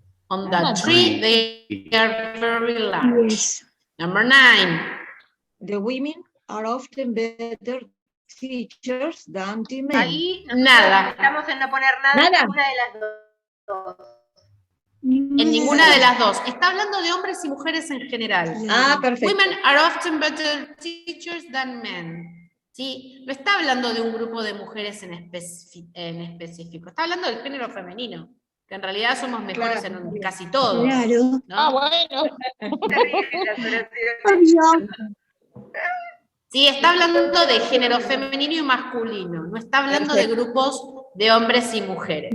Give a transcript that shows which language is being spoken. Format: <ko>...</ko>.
<en>On the tree, they are very large. Yes. Number 9. the women are often better teachers than the men.</en> <es>Ahí nosotros Nada. estamos en no poner nada, Nada. en ninguna de las dos. En ninguna de las dos. Está hablando de hombres y mujeres en general. Ah, perfecto.</es> <en>Women are often better teachers than men.</en> <es>¿Sí? No está hablando de un grupo de mujeres en específico. Está hablando del género femenino. Que en realidad somos mejores Claro. en casi todo. Claro. ¿no? bueno. Terrible las oraciones. Obvio. Sí, está hablando de género femenino y masculino. No está hablando de grupos de hombres y mujeres.</es>